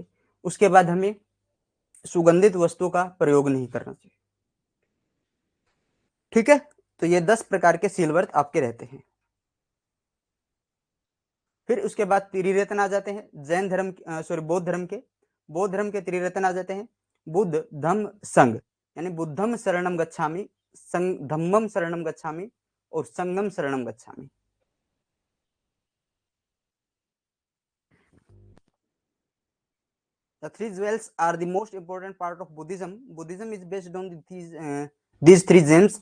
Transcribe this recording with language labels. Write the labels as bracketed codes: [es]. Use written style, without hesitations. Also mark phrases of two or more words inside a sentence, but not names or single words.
[hi] उसके बाद हमें सुगंधित वस्तुओं का प्रयोग नहीं करना चाहिए। ठीक है, तो ये 10 प्रकार के शील व्रत आपके रहते हैं। फिर उसके बाद त्रिरत्न आ जाते हैं, जैन धर्म, सॉरी, बौद्ध धर्म के। बौद्ध धर्म के त्रिरत्न आ जाते हैं, बुद्ध, धम्म, संघ। [pi] यानी बुद्धम शरणम गच्छामि, धम्मम शरणम गच्छामि और संगम शरणम गच्छामि। [en] The three jewels are the most important part of Buddhism. Buddhism is based on these three gems.